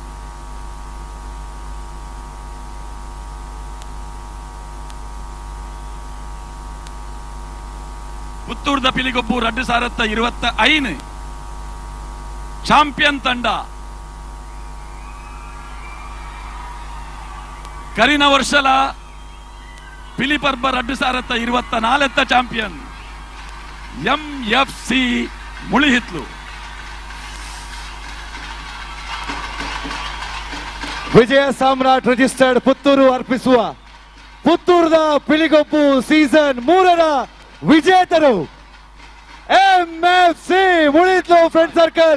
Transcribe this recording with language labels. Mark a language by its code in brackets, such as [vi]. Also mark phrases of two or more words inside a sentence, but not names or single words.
[tcy] ಪುತ್ತೂರ್ದ ಪಿಲಿಗೊಪ್ಪು 2025 ಚಾಂಪಿಯನ್ ತಂಡ ಕರಿನ ವರ್ಷಲ ಪಿಲಿಪರ್ಬ 2024 ಚಾಂಪಿಯನ್ MFC ಮುಳಿಹಿತ್ಲು. [kn] ವಿಜಯ ಸಾಮ್ರಾಟ್ ರಿಜಿಸ್ಟರ್ಡ್ ಪುತ್ತೂರು ಅರ್ಪಿಸುವ ಪುತ್ತೂರದ ಪಿಲಿಗೊಪ್ಪು ಸೀಸನ್ 3ರ ವಿಜೇತರು MFC ಮುಳಿಹಿತ್ಲು ಫ್ರೆಂಡ್ ಸರ್ಕಲ್.